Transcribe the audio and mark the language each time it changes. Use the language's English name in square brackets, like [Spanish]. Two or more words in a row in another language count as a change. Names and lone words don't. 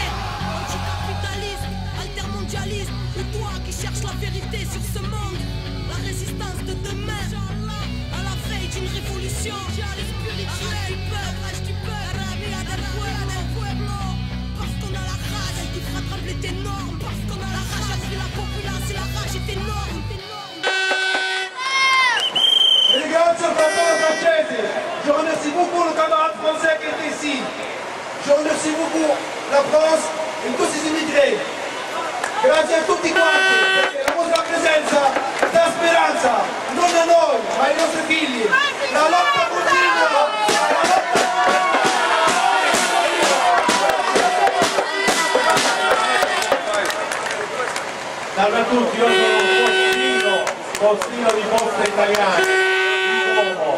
[French] Anticapitaliste, altermondialiste. Et toi qui cherches la vérité sur ce monde. La résistance de demain. À la veille d'une révolution spirituelle du peuple, parce qu'on a la rage qui fera trembler tes normes. Parce qu'on a la rage a pris la populace et la rage est énorme. [Italian] Ringrazio il fratello francese, [French] je remercie beaucoup le camarade français qui est ici. Je remercie beaucoup la France et tous ces immigrés. [Italian] Grazie a tutti quanti, perché la vostra presenza dà speranza, non a noi, ma ai nostri figli. La lotta continua, la lotta Salve a tutti, io sono Postino di Poste Italiane, di Como.